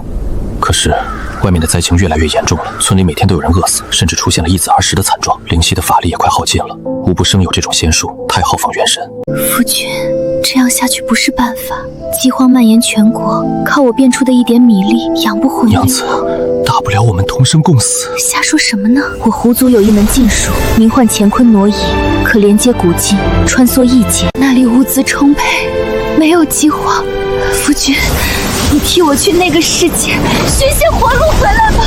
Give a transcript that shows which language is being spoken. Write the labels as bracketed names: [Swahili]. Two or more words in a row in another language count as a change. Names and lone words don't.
[Chinese] 可是外面的災情越來越嚴重了，村裡每天都有人餓死，甚至出現了一子而食的慘狀，靈犀的法力也快耗盡了。無不生有這種仙術，太耗放元神。夫君，這樣下去不是辦法，饑荒蔓延全國，靠我變出的一點米粒養不活你。娘子，大不了我們同生共死。瞎說什麼呢？我狐族有一門禁術，名喚乾坤挪移，可連接古今，穿梭異界，那裡物資充沛，沒有饑荒。夫君， 你替我去那個世界尋些活路回來吧。